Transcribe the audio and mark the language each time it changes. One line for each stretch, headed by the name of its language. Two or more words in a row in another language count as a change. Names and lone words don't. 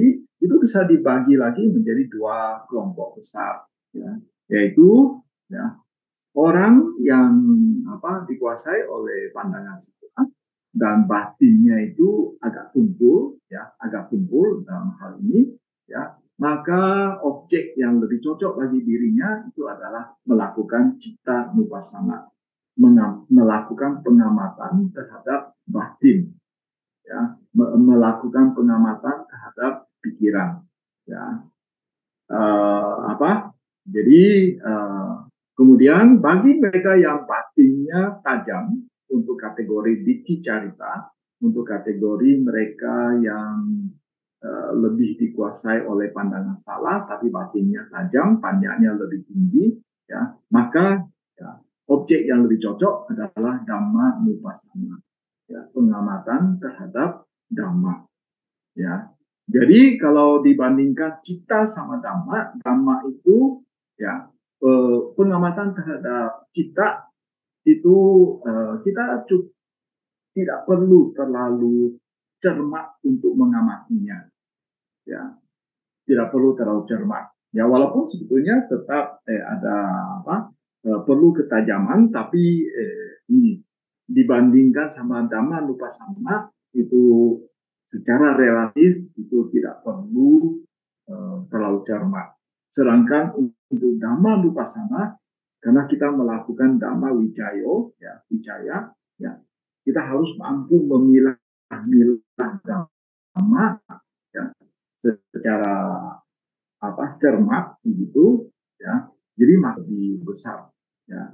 Indonesian: itu bisa dibagi lagi menjadi dua kelompok besar, ya, yaitu ya orang yang dikuasai oleh pandangan salah dan batinnya itu agak tumpul dalam hal ini, ya, maka objek yang lebih cocok bagi dirinya itu adalah melakukan
Pali: citta nupassana,
Indonesian: melakukan pengamatan terhadap batin, ya, melakukan pengamatan terhadap pikiran, ya. Jadi kemudian bagi mereka yang batinnya tajam, untuk kategori dikkicarita, untuk kategori mereka yang lebih dikuasai oleh pandangan salah tapi batinnya tajam, panjangnya lebih tinggi, ya, maka ya, objek yang lebih cocok adalah
Pali: dhamma nupassana,
Indonesian: ya, pengamatan terhadap dhamma, ya. Jadi kalau dibandingkan citta sama dhamma itu ya pengamatan terhadap citta itu kita tidak perlu terlalu cermat untuk mengamatinya, ya, tidak perlu terlalu cermat, ya, walaupun sebetulnya tetap ada perlu ketajaman, tapi ini dibandingkan sama
Pali: dhamma nupassana
Indonesian: itu secara relatif itu tidak perlu terlalu cermat. Sedangkan untuk
Pali: dhamma nupassana,
Indonesian: karena kita melakukan
Pali: dhamma wicaya,
Indonesian: ya, kita harus mampu memilah-milah dhamma ya, secara cermat begitu, ya. Jadi lebih besar, ya.